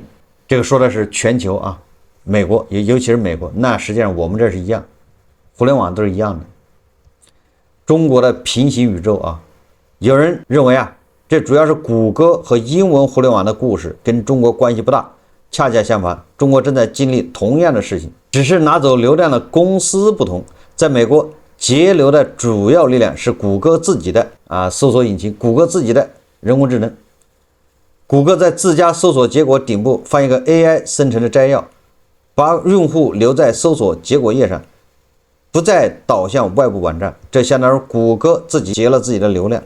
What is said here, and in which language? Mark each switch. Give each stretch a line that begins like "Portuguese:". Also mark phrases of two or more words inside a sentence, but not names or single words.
Chinese: 這個說的是全球美國，尤其是美國，那實際上我們這是一樣，互聯網都是一樣的。中國的平行宇宙有人認為這主要是谷歌和英文互聯網的故事，跟中國關係不大。恰恰相反，中國正在經歷同樣的事情，只是拿走流量的公司不同。在美國，節流的主要力量是谷歌自己的搜索引擎，谷歌自己的人工智能。谷歌在自家搜索結果頂部放一個 AI 生成的摘要，把用戶留在搜索結果頁上，不再導向外部網站，這相當於谷歌自己截了自己的流量。